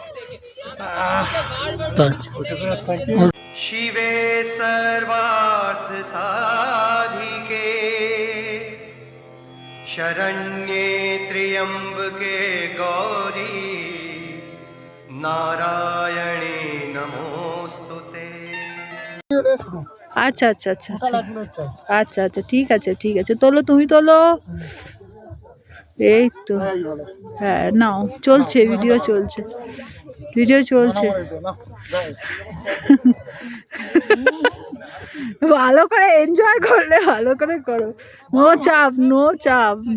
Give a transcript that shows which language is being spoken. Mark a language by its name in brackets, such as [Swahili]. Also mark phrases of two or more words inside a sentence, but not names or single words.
[Sanskrit] शिवे सर्वार्थ साधिके शरण्ये त्र्यंबके गौरी नारायणे नमोस्तुते। [Bangla] আচ্ছা আচ্ছা আচ্ছা আচ্ছা আচ্ছা ঠিক আছে ঠিক আছে, তোলো তুমি তোলো। এই তো হ্যাঁ নাও, চলছে ভিডিও চলছে, ভিডিও চলছে। ভালো করে এনজয় করলে ভালো করে করো, নো চাপ নো চাপ।